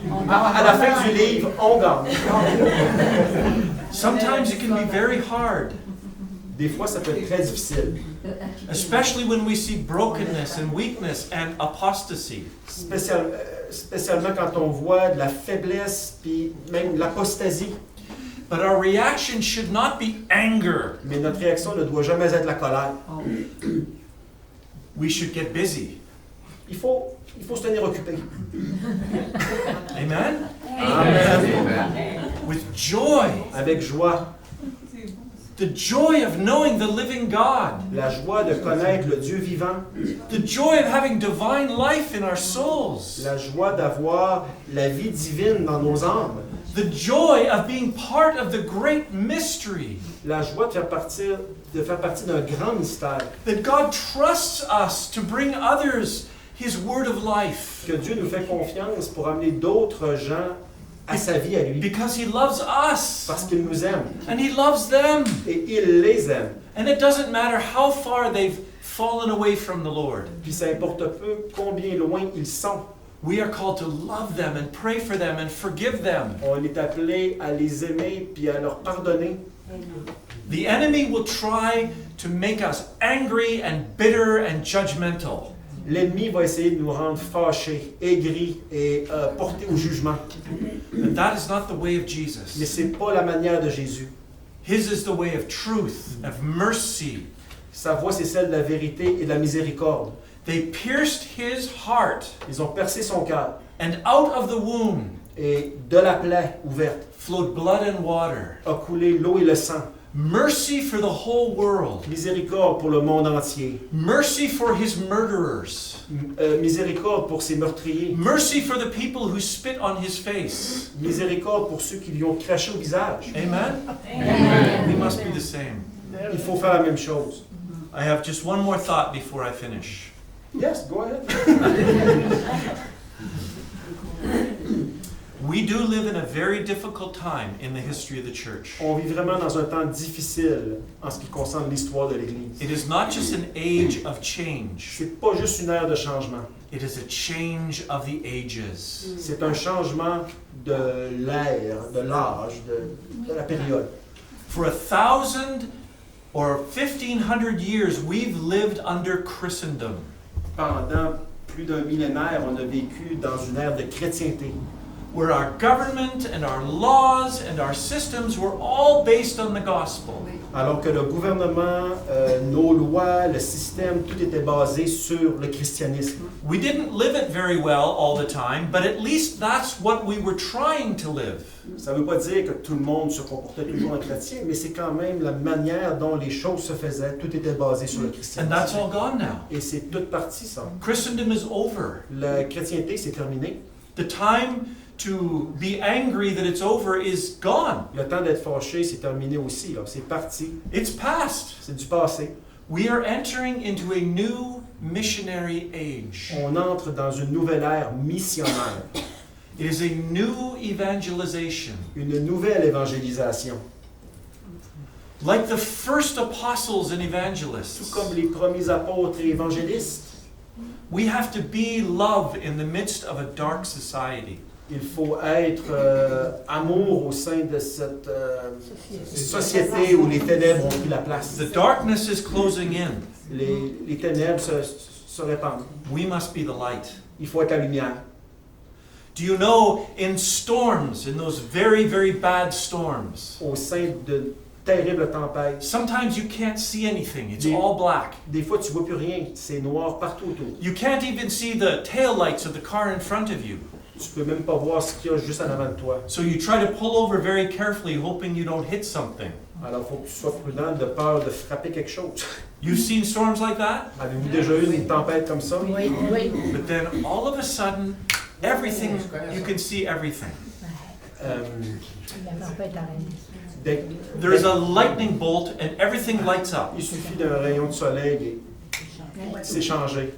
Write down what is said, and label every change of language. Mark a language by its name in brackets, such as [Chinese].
[French] À la fin du livre, on gagne. [English] Sometimes it can be very hard, [French] Des fois, ça peut être très difficile. [English] especially when we see brokenness and weakness and apostasy. [French] Spécialement quand on voit de la faiblesse puis même de l'apostasie. [English] But our reaction should not be anger. [French] Mais notre réaction ne doit jamais être la colère. [English] We should get busy. [French] Il faut se tenir occupé. [English] Amen? [French] Amen. [English] With joy. [French] Avec joie. [English] The joy of knowing the living God. [French] La joie de connaître le Dieu vivant. [English] The joy of having divine life in our souls. [French] La joie d'avoir la vie divine dans nos âmes. [English] The joy of being part of the great mystery. [French] La joie de faire partie d'un grand mystère. [English] That God trusts us to bring others His word of life. [French] Que Dieu nous fait confiance pour amener d'autres gens à sa vie à lui. [English] Because He loves us. [French] Parce qu'il nous aime. [English] And He loves them. [French] Et il les aime. [English] And it doesn't matter how far they've fallen away from the Lord. [French] Puis ça importe peu combien loin ils sont. [English] We are called to love them and pray for them and forgive them. [French] On est appelé à les aimer puis à leur pardonner. [English] The enemy will try to make us angry and bitter and judgmental. [French] L'ennemi va essayer de nous rendre fâchés, aigris et portés au jugement. [English] But that is not the way of [French] Mais [English] Jesus. [French] c'est pas la manière de Jésus. [English] His is the way of truth, of mercy. [French] Sa voix, c'est celle de la vérité et de la miséricorde. [English] They pierced His heart, [French] Ils ont percé son cœur [English] and out of the wound [French] et de la plaie ouverte [English] flowed blood and water. [French] a coulé l'eau et le sang. [English] Mercy for the whole world. [French] Miséricorde pour le monde entier. [English] Mercy for His murderers. [French] Miséricorde pour ses meurtriers. [English] Mercy for the people who spit on His face. [French] Miséricorde pour ceux qui lui ont craché au visage. [English] Amen? [French] Amen. [English] We must be the same. [French] Il faut faire la même chose. [English] I have just one more thought before I finish. Yes, go ahead. We do live in a very difficult time in the history of the church. [French] On vit vraiment dans un temps difficile en ce qui concerne l'histoire de l'Église. [English] It is not just an age of change. [French] C'est pas juste une ère de changement. [English] It is a change of the ages. [French] C'est un changement de l'ère, de l'âge, de la période. [English] For 1,000 or 1,500 years, we've lived under Christendom. [French] Pendant plus d'un millénaire, on a vécu dans une ère de chrétienté. [English] Where our government and our laws and our systems were all based on the gospel. [French] Alors que le gouvernement, nos lois, le système, tout était basé sur le christianisme. [English] We didn't live it very well all the time, but at least that's what we were trying to live. [French] Ça ne veut pas dire que tout le monde se comportait toujours en chrétien, mais c'est quand même la manière dont les choses se faisaient. Tout était basé sur le [English] And [French] christianisme. [English] that's all gone now. [French] Et c'est toute partie, ça. [English] Christendom is over. [French] La chrétienté, c'est terminé. [English] The time to be angry that it's over is gone. [French] Le temps d'être fâché, c'est terminé aussi. Là. C'est parti. [English] It's past. [French] C'est du passé. [English] We are entering into a new missionary age. [French] On entre dans une nouvelle ère missionnaire. [English] It is a new evangelization. [French] Une nouvelle évangélisation. [English] Like the first apostles and [French] Tout [English] evangelists, [French] comme les premiers apôtres et évangélistes, [English] we have to be love in the midst of a dark society. [French] il faut être amour au sein de cette société où les ténèbres ont pris la place. [English] The darkness is closing in. [French] Les ténèbres se répandent. [English] We must be the light. [French] Il faut être la lumière. [English] Do you know, in storms, in those very, very bad storms, [French] Au sein de terribles tempêtes, [English] sometimes you can't see anything. It's Yeah. all black. [French] des fois tu vois plus rien, c'est noir partout autour. [English] You can't even see the taillights of the car in front of you. [French] Tu peux même pas voir ce qu'il y a juste en avant de toi. [English] So you try to pull over very carefully, hoping you don't hit something. [French] Alors il faut que tu sois prudent de peur de frapper quelque chose. [English] You've seen storms like that? [French] Avez-vous déjà eu une tempête comme ça? Oui, oui. [English] But then all of a sudden, everything, you can see everything. Euh, [French] La tempête arrête. dès- [English] There's a lightning bolt and everything lights up. [French] Il suffit d'un rayon de soleil et c'est changé.